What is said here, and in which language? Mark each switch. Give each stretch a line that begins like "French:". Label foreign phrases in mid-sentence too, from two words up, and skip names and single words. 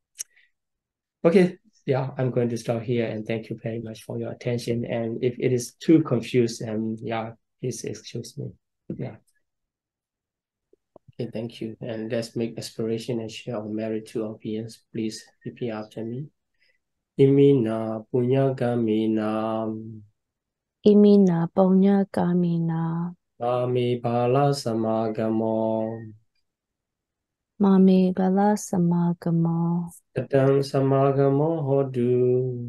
English: Okay, yeah, I'm going to stop here and thank you very much for your attention. And if it is too confused, yeah, please excuse me. Yeah. Okay, thank you. And let's make aspiration and share of merit to our beings. Please repeat after me.
Pali: Imina punya kamina. Imina punya kamina. Mami bala samagamo. Mami bala samagamo. Satam samagamo hodu.